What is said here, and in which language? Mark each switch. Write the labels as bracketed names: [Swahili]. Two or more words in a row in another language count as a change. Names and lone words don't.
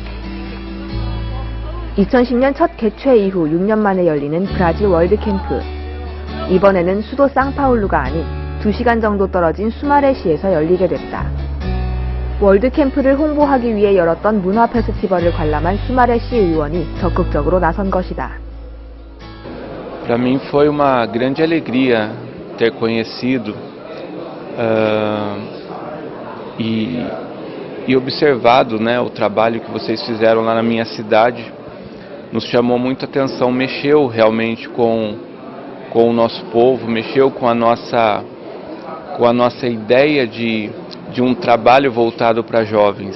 [Korean] 2010년 첫 개최 이후 6년 만에 열리는 브라질 월드캠프. 이번에는 수도 상파울루가 아닌 2시간 정도 떨어진 수마레시에서 열리게 됐다. 월드캠프를 홍보하기 위해 열었던 문화 페스티벌을 관람한 수마레시 의원이 적극적으로 나선 것이다. [Portuguese] Para mim foi uma grande alegria ter conhecido e observado, né, o trabalho que vocês fizeram lá na minha cidade. Nos chamou muita atenção, mexeu realmente com o nosso povo, mexeu com a nossa ideia de um trabalho voltado para jovens.